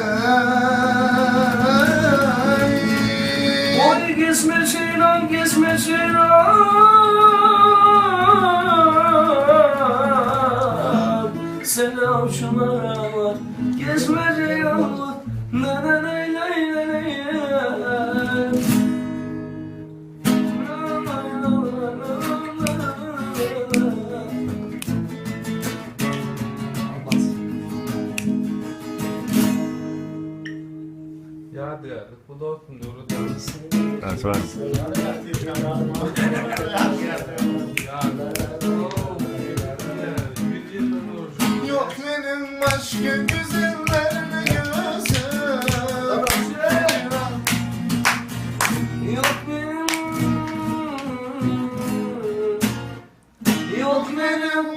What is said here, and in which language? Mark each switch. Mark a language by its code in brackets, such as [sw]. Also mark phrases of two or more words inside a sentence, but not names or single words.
[tr] Oy gezme çiğnan, gezme çiğnan. Selam şunlara var. Gezme ceylan. Ne ne ne ne ne ne. [sv] Ja, det får låten då och dansa. [en] That's right. [tr] Yok benim başka güzellerine gözüm. Yok benim, yok benim